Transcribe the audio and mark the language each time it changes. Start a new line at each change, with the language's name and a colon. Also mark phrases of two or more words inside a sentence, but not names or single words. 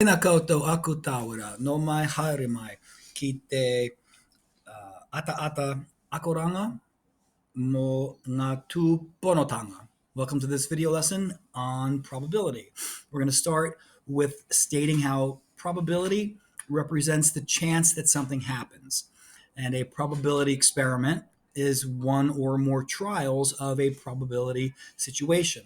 Māori: Tēnā koutou aku tāwara, no mai haere mai ki te ata akoranga mo ngā tūponotanga.
English: Welcome to this video lesson on probability. We're going to start with stating how probability represents the chance that something happens. And a probability experiment is one or more trials of a probability situation.